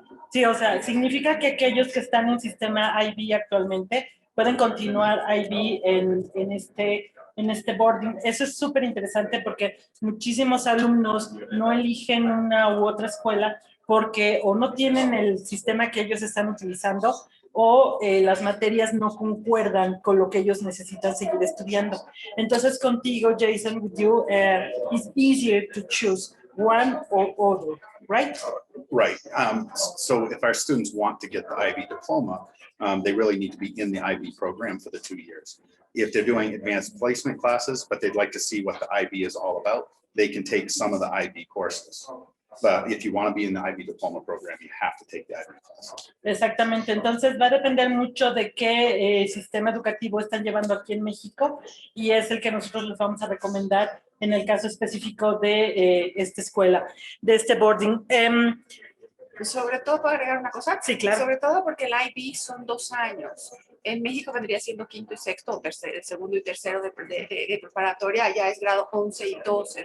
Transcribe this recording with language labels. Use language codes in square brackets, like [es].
[es] Sí, o sea, significa que aquellos que están en sistema IB actualmente pueden continuar IB en este boarding. Eso es súper interesante porque muchísimos alumnos no eligen una u otra escuela porque o no tienen el sistema que ellos están utilizando o las materias no concuerdan con lo que ellos necesitan seguir estudiando. Entonces contigo, [en] Jason, with you, it's easier to choose one or other, right? Right. So if our students want to get the IB diploma, they really need to be in the IB program for the 2 years. If they're doing advanced placement classes, but they'd like to see what the IB is all about, they can take some of the IB courses. But if you want to be in the IB diploma program, you have to take the IB class. [es] Exactamente. Entonces va a depender mucho de qué sistema educativo están llevando aquí en México y es el que nosotros les vamos a recomendar en el caso específico de esta escuela, de este boarding. Sobre todo, ¿puedo agregar una cosa? Sí, claro. Sobre todo porque el IB son 2 años. En México vendría siendo quinto y sexto, o tercero, segundo y tercero de preparatoria, ya es grado 11 y 12.